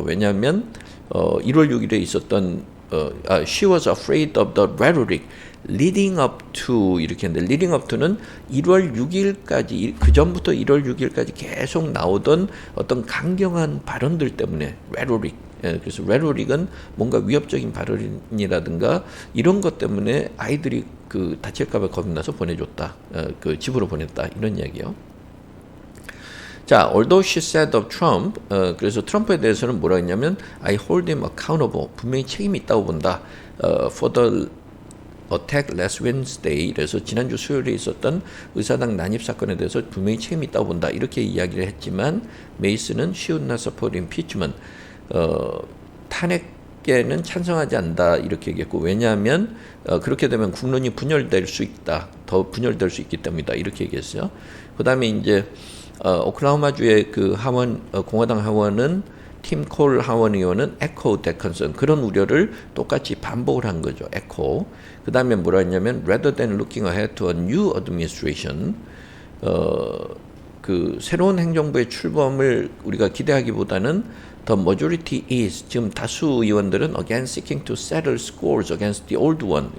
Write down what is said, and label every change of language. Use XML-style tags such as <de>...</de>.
<ko>왜냐하면 1월 6일에 있었던</ko> <en>she was afraid of the rhetoric leading up to</en> <ko>이렇게 했는데 leading up to는 1월 6일까지 그 전부터 1월 6일까지 계속 나오던 어떤 강경한 발언들 때문에 rhetoric 그래서 rhetoric은 뭔가 위협적인 발언이라든가 이런 것 때문에 아이들이 다칠까봐 겁이 나서 보내줬다. 집으로 보냈다. 이런 이야기요.</ko> <en>자, although she said of Trump,</en> <ko>그래서 트럼프에 대해서는 뭐라 했냐면,</ko> <en>I hold him accountable.</en> <ko>분명히 책임이 있다고 본다.</ko> <en>For the attack last Wednesday.</en> <ko>그래서 지난주 수요일에 있었던 의사당 난입 사건에 대해서 분명히 책임이 있다고 본다. 이렇게 이야기를 했지만, 메이스는</ko> <en>she would not support impeachment.</en> <ko>탄핵에는 찬성하지 않는다. 이렇게 얘기했고, 왜냐하면, 그렇게 되면 국론이 분열될 수 있다. 더 분열될 수 있기 때문이다. 이렇게 얘기했어요. 그 다음에 이제, 오클라호마주의 공화당 하원은 팀 콜 하원 의원은</ko> <en>echo that concern</en> <ko>그런 우려를 똑같이 반복을 한 거죠.</ko> <en>echo. 그 다음에 뭐라 했냐면 rather than looking ahead to a new administration</en> <ko>새로운 행정부의 출범을 우리가 기대하기보다는</ko> <en>the majority is</en> <ko>지금 다수 의원들은</ko> <en>again seeking to settle scores against the old one.</en>